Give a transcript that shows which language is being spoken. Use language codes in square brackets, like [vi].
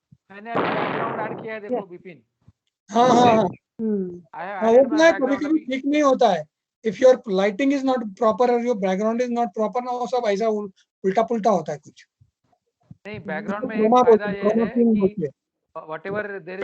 [hi] मैंने background add किया है, देखो विपिन. हाँ. [en] I have [hi] वो कभी-कभी ठीक नहीं होता है. [en] If your lighting is not proper or your background is not proper, [hi] ना वो सब ऐसा उल्टा-पुल्टा होता है कुछ. नहीं, बैकग्राउंड में एक फायदा ये है कि [en] whatever there is